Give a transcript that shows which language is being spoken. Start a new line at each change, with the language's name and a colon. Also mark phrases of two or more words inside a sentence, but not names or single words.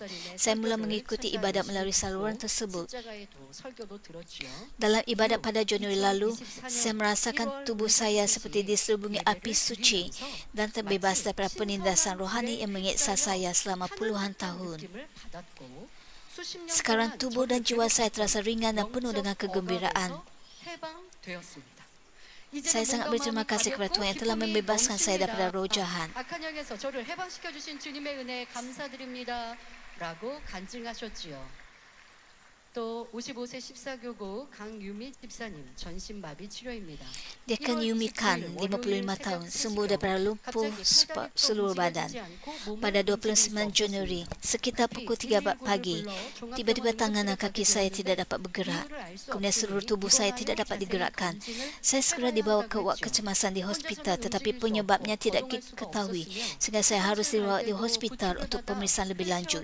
Malay: Saya mula mengikuti ibadat melalui saluran tersebut. Dalam ibadat pada Januari lalu, saya merasakan tubuh saya seperti diselubungi api suci dan terbebas daripada penindasan rohani yang menyiksa saya selama puluhan tahun. Sekarang tubuh dan jiwa saya terasa ringan dan penuh dengan kegembiraan. Saya sangat berterima kasih kepada Tuhan yang telah membebaskan saya daripada roh jahat.
Korean: 아칸영에서 저를 해방시켜 주신 주님의 은혜에 감사드립니다라고 간증하셨지요. 또 55세 14교구 강유미 집사님 전신마비 치료입니다.
Malay: Dekan Yumi Khan, 55 tahun, sembuh daripada lumpuh seluruh badan. Pada 29 Januari, sekitar pukul 3 pagi, tiba-tiba tangan dan kaki saya tidak dapat bergerak. Kemudian seluruh tubuh saya tidak dapat digerakkan. Saya segera dibawa ke ward kecemasan di hospital, tetapi penyebabnya tidak diketahui, sehingga saya harus dirawat di hospital untuk pemeriksaan lebih lanjut.